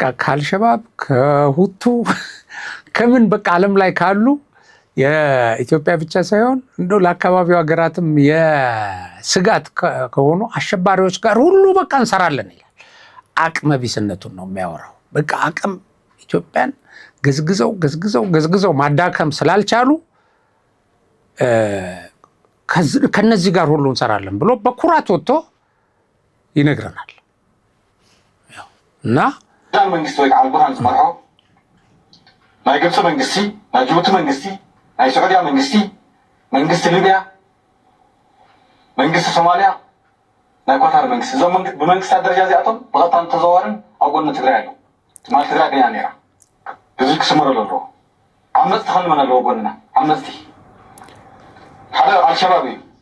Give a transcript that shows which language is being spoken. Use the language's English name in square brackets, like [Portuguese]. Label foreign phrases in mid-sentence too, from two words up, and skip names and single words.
[Amharic] ከአልሸባብ ከሁቱ ከምን በቃ ዓለም ላይ ካሉ የኢትዮጵያ ብቻ ሳይሆን እንደው ለአካባቢው ሀገራትም የስጋት ከሆኑ አሸባሪዎች ጋር ሁሉ በቃ እንሰራለን ይላል። አቅመ ቢስነቱን ነው የሚያወራው። በቃ አቅም ኢትዮጵያን ገዝግዘው ማዳከም ስላልቻሉ ከነዚህ ጋር ሁሉ እንሰራለን ብሎ በኩራት ወጥቶ ይነግረናል። እና [Tigrinya] መንግስት ወይ አልቡርሃን ዝመርሖ ናይ ግብፅ መንግስቲ፣ ናይ ጅቡቲ መንግስቲ፣ ናይ ስዑድያ መንግስቲ፣ መንግስቲ ሊብያ፣ መንግስቲ ሶማሊያ፣ ናይ ኳታር መንግስቲ እዞም ብመንግስታት ደረጃ እዚኣቶም ብቐጥታን ተዘዋርን ኣብ ጎኒ ትግራይ ኣለዉ። ትማል ትግራይ ገና ነይራ እዚ ክስመረሉ ኣለዎ። ዓመፅቲ ክንመን ኣለዎ ጎንና ዓመፅቲ ሓደ አልሸባብ እዩ።